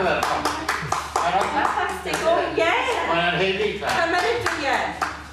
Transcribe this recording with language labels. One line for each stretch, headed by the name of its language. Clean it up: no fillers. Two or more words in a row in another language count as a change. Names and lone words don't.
English: Oh, yeah.
Welsh: Mae'n hynny ta.
English: Come on, yeah.